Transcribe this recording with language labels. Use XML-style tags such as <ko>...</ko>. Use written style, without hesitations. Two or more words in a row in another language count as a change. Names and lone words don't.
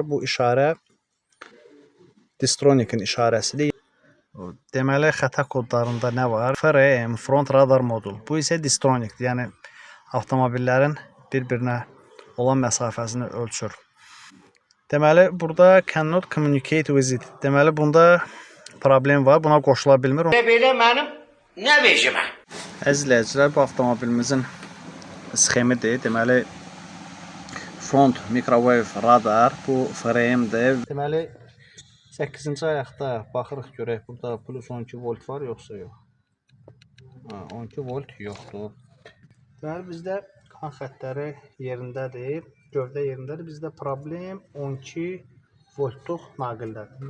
<az>Bu işarə Distronic-in işarəsidir. Deməli, xəta kodlarında nə var? FRM, Front Radar Modul. Bu isə Distronic-dir, yəni avtomobillərin bir-birinə olan məsafəsini ölçür. Deməli, burada</az> <en>cannot communicate with it.</en> <az>Deməli, bunda problem var. Buna qoşula bilmir. Belə mənim nə vecimə? Əziz izləyicilər, bu avtomobilimizin sxemidir. Deməli,</az> <en>front microwave radar,</en> <az>bu FRM-dir. Deməli, 8-ci ayaqda baxırıq görək, burada plus 12 volt var, yoxsa yox? 12 volt yoxdur. Deməli, bizdə qan xəttləri yerindədir. Gövdə yerindədir. Bizdə problem 12 voltluq naqildədir.</az>